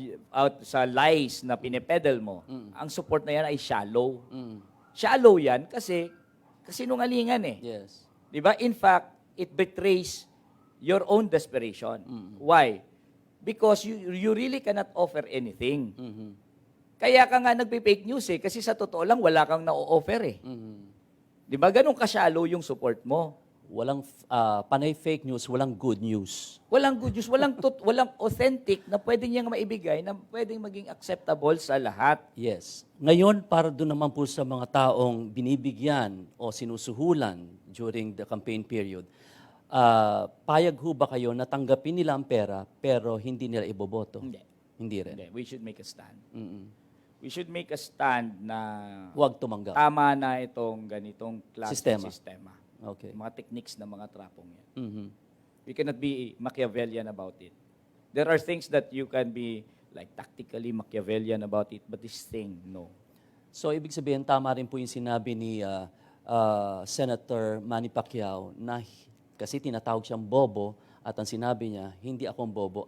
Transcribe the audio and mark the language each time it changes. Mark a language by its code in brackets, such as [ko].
[tl] out sa lies na pinepedal mo, ang support na yan ay shallow. Mm. Shallow yan kasi kasinungalingan eh. [en] Yes. [tl] Di ba? [en] In fact, it betrays your own desperation. Why? Because you really cannot offer anything. Mhm. [tl] Kaya ka nga nagpe-fake news eh, kasi sa totoo lang, wala kang na-offer eh. Mhm. Di ba? Ganun ka-shallow yung support mo. Walang panay fake news, walang good news. Walang good news, walang authentic na pwede niyang maibigay na pwedeng maging acceptable sa lahat. [en] Yes. [tl] Ngayon, para doon naman po sa mga taong binibigyan o sinusuhulan during the campaign period, payag ho ba kayo na tanggapin nila ang pera pero hindi nila iboboto? Hindi. Hindi rin. Hindi. [en] We should make a stand. Mm-mm. We should make a stand [tl] na Huwag tumanggap. tama na itong ganitong klaseng sistema. [en] Okay. [tl] Mga techniques ng mga trapong yan. Mhm. [en] We cannot be Machiavellian about it. There are things that you can be like tactically Machiavellian about it, but this thing, no. [tl] So, ibig sabihin, tama rin po yung sinabi ni Senator Manny Pacquiao na kasi tinatawag siyang bobo at ang sinabi niya, hindi akong bobo.